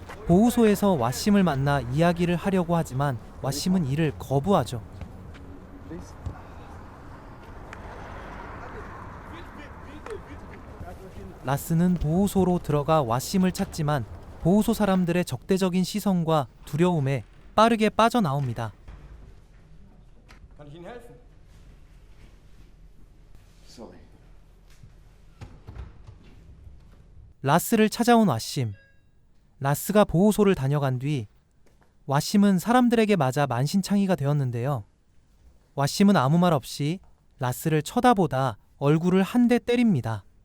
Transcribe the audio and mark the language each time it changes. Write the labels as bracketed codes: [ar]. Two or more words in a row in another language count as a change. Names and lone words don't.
[ko] 보호소에서 왓심을 만나 이야기를 하려고 하지만 왓심은 이를 거부하죠. [en] Please. [ko] 라스는 보호소로 들어가 왓심을 찾지만 보호소 사람들의 적대적인 시선과 두려움에 빠르게 빠져나옵니다. [de] Kann ich Ihnen helfen? Sorry. [ko] 라스를 찾아온 왓심. 라스가 보호소를 다녀간 뒤 왓심은 사람들에게 맞아 만신창이가 되었는데요. 왓심은 아무 말 없이 라스를 쳐다보다 얼굴을 한 대 때립니다.